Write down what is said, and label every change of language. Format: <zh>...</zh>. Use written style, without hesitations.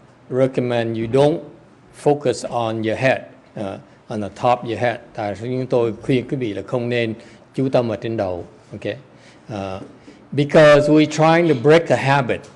<en>recommend you don't focus on your head, on the top of your head?</en> <vi>Tại sao chúng tôi khuyên quý vị là không nên chú tâm ở trên đầu, okay?</vi> <en>Because we're trying to break a habit.</en>